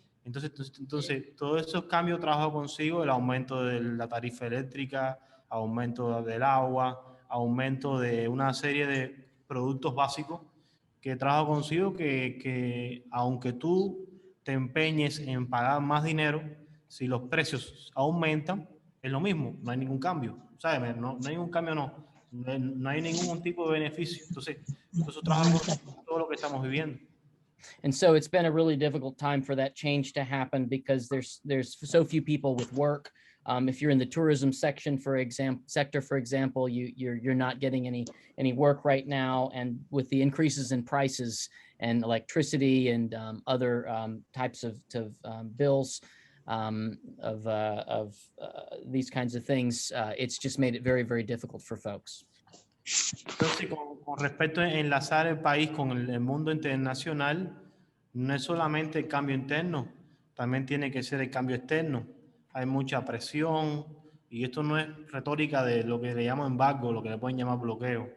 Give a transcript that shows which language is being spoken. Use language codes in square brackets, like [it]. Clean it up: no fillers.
[es] Entonces todos esos cambios trajo consigo el aumento de la tarifa eléctrica, aumento del agua, aumento de una serie de productos básicos que trajo consigo que aunque tú te empeñes en pagar más dinero, si los precios aumentan, es lo mismo, no hay ningún cambio, ¿sabes? No hay ningún cambio, no hay ningún tipo de beneficio. Entonces, eso trajo consigo todo lo que estamos viviendo. [en] And so it's been a really difficult time for that change to happen because there's so few people with work. If you're in the tourism sector, for example, you're not getting any work right now, and with the increases in prices and electricity and other types of bills of these kinds of things, it's just made it very, very difficult for folks. [es] Entonces, con respecto a enlazar el país con el mundo internacional, no es solamente el cambio interno, también tiene que ser el cambio externo. Hay mucha presión y esto no es retórica de lo que le llaman embargo, lo que le pueden llamar bloqueo.